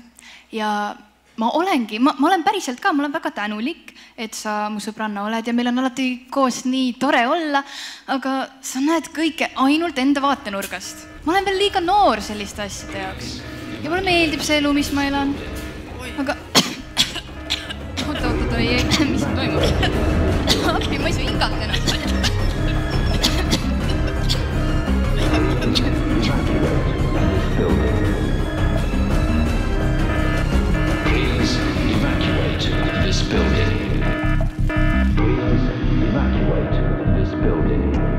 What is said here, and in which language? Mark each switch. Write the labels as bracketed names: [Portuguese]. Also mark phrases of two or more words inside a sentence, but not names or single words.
[Estonian] Ja ma olen päriselt ka, ma olen väga tänulik, et sa mu sõbranna oled ja meil on alati koos nii tore olla, aga sa näed kõike ainult enda vaatenurgast. Ma olen veel liiga noor selliste asjade jaoks. Ja mulle meeldib see elu, mis ma elan. Aga oota, mis siin toimub? Appi, ma ei saa hingata ennast. [English] Please evacuate this building. Please evacuate this building.